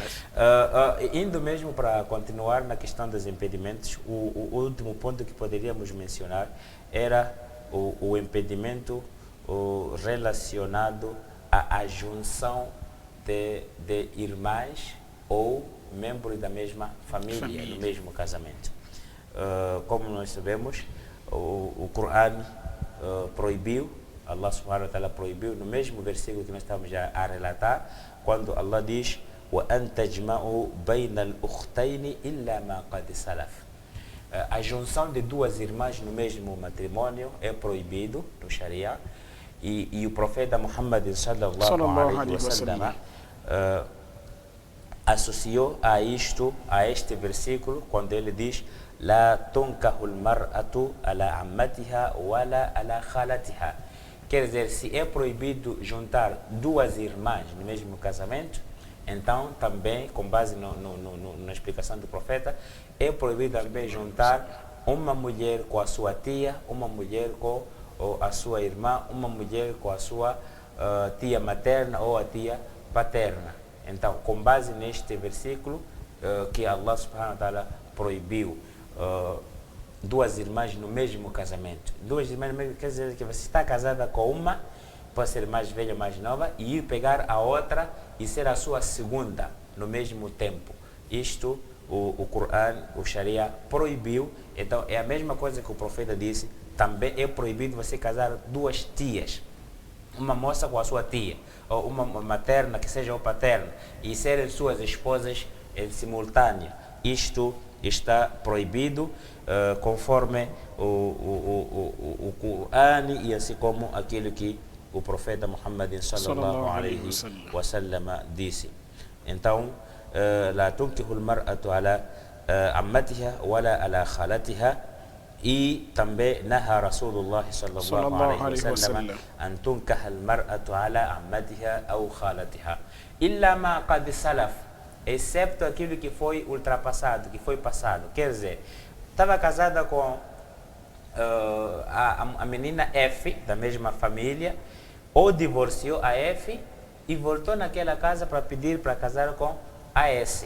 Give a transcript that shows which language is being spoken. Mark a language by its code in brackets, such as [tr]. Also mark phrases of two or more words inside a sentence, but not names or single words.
[pt] Indo mesmo para continuar na questão dos impedimentos, o último ponto que poderíamos mencionar era o impedimento relacionado à junção de irmãs ou membros da mesma família, no mesmo casamento. Como nós sabemos, o Corão proibiu, [ar] الله سبحانه وتعالى [pt] proibiu, no mesmo versículo que nós estamos a relatar, quando Allah diz [ar] وَأَن تَجْمَعُوا بَيْنَ الْأُخْتَيْنِ إِلَّا مَا قَدْ سَلَفَ. [pt] A junção de duas irmãs no mesmo matrimônio é proibido no Sharia, e o profeta Muhammad [ar] صلى الله عليه وسلم [pt] associou a este versículo, quando ele diz [ar] لا تنكح المرأة على عمتها ولا على خالتها. [pt] Quer dizer, se é proibido juntar duas irmãs no mesmo casamento, então também, com base na explicação do profeta, é proibido também juntar uma mulher com a sua tia, uma mulher com a sua irmã, uma mulher com a sua tia materna ou a tia paterna. Então, com base neste versículo que [ar] الله سبحانه وتعالى [pt] proibiu duas irmãs no mesmo casamento. Duas irmãs no mesmo, quer dizer que você está casada com uma, pode ser mais velha ou mais nova, e ir pegar a outra e ser a sua segunda no mesmo tempo. Isto o Corão, o Sharia proibiu. Então é a mesma coisa que o profeta disse, também é proibido você casar duas tias, uma moça com a sua tia, ou uma materna que seja ou paterna, e serem suas esposas em simultâneo. Isto está proibido conforme o Corão e assim como aquilo que o profeta Muhammad [ar] صلى الله عليه وسلم [pt] disse. Então, [ar] لا تنكح المرأة على عمتها ولا على خالتها. [pt] E também [ar] نهى رسول الله صلى الله عليه وسلم أن تنكح المرأة على عمتها ou خالتها إلا ما قد سلف, [pt] excepto aquilo que foi ultrapassado, que foi passado. Quer dizer, estava casada com a menina F, da mesma família, ou divorciou a F e voltou naquela casa para pedir para casar com a S.